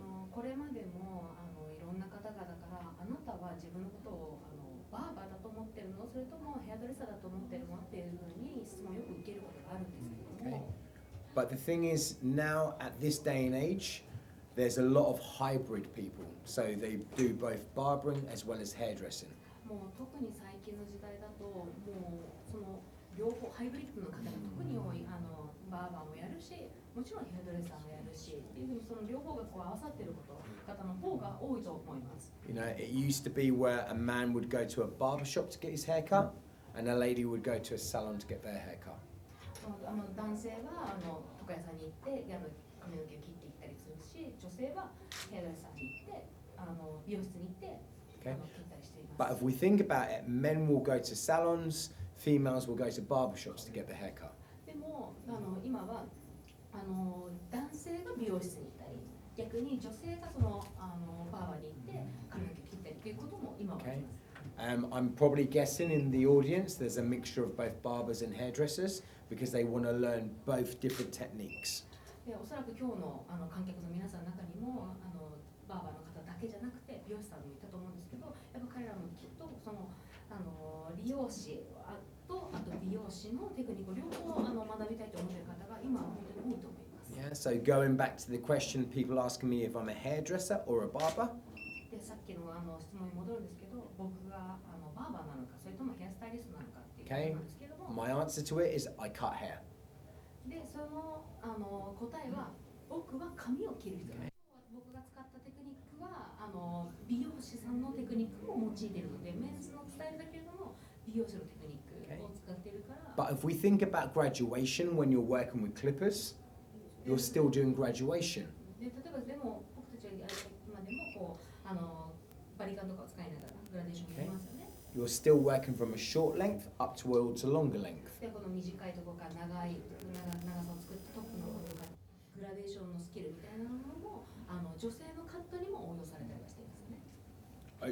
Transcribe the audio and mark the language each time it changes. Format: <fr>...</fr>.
<ja>これまでもいろんな方々からあなたは自分のことをバーバーだと思ってるの、それともヘアドレッサーだと思ってるのっていうふうに質問をよく受けることがあるんですけども。</ja> <en>But the thing is, now at this day and age, there's a lot of hybrid people, so they do both barbering as well as hairdressing.</en> <ja>もう特に最近の時代だともうその両方ハイブリッドの方が特に多いバーバーもやるし、もちろんヘアドレッサーもやるしっていうふうにその両方がこう合わさってる方の方が多いと思います。</ja> <en>You know, it used to be where a man would go to a barber shop to get his hair cut, and a lady would go to a salon to get their hair cut.</en> <ja>男性は床屋さんに行って髪の毛を切っていったりするし、女性はヘアドレッサーに行って美容室に行って切ったりしています。</ja> <en>But if we think about it, men will go to salons, females will go to barber shops to get their hair cut.</en> <ja>でも今は男性が美容室に行ったり、逆に女性がそのバーバーに行って髪の毛切ったりということも今はあります。</ja> <en>I'm probably guessing in the audience there's a mixture of both barbers and hairdressers because they want to learn both different techniques.</en> <ja>でおそらく今日の観客の皆さんの中にもバーバーの方だけじゃなくて美容師さんもいたと思うんですけど、やっぱ彼らもきっとその理容師とあと美容師のテクニックを両方学びたいと思っている方が今本当に多いと思います。</ja> <en>Yeah, so going back to the question, people asking me if I'm a hairdresser or a barber.</en> <ja>でさっきの質問に戻るんですけど、僕がバーバーなのかそれともヘアスタイリストなのかっていうことなんですけども。</ja> <en>My answer to it is I cut hair.</en> <ja>でその答えは僕は髪を切る人です。僕が使ったテクニックは美容師さんのテクニックを用いているので、メンズのスタイルだけれども美容師のテクニックを使っているから。</ja> <en>But if we think about graduation when you're working with clippers, you're still doing graduation.</en> <ja>で例えばでも僕たちは今でもこうバリカンとかを使いながらグラデーションやりますよね。</ja> <en>You're still working from a short length up towards a longer length.</en> <ja>でこの短いところから長さを作ってトップのところからグラデーションのスキルみたいなものも女性のカットにも応用されたりはしていますね。</ja>